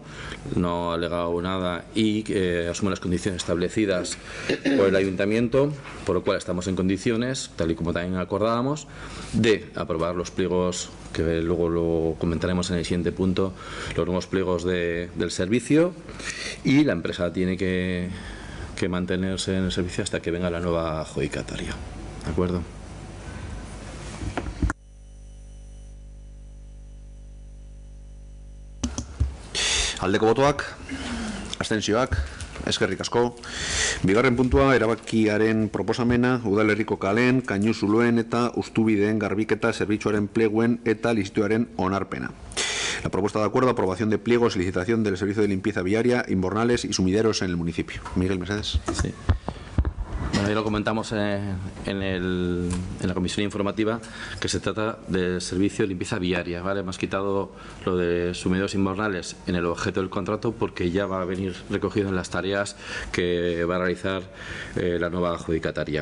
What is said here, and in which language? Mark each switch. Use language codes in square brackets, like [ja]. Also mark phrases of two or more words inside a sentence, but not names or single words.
[es] No ha alegado nada y asume las condiciones establecidas por el ayuntamiento, por lo cual estamos en condiciones, tal y como también acordábamos, de aprobar los pliegos, que luego lo comentaremos en el siguiente punto, los nuevos pliegos del servicio, y la empresa tiene que mantenerse en el servicio hasta que venga la nueva adjudicataria. ¿De acuerdo? [eu] Aldeko botoak, abstentzioak, eskerrik asko. Bigarren puntua, erabakiaren proposamena, udalerriko kalen, Kainuzuloen eta Utxubideen garbiketa zerbitzuaren pleguen eta lizituaren onarpena. [es] La propuesta de acuerdo, aprobación de pliegos y licitación del servicio de limpieza viaria, invernales y sumideros en el municipio. Miguel Mercedes. Sí. Bueno, ya lo comentamos en la comisión informativa, que se trata del servicio de limpieza viaria, ¿vale? Hemos quitado lo de sumideros invernales en el objeto del contrato porque ya va a venir recogido en las tareas que va a realizar la nueva adjudicataria.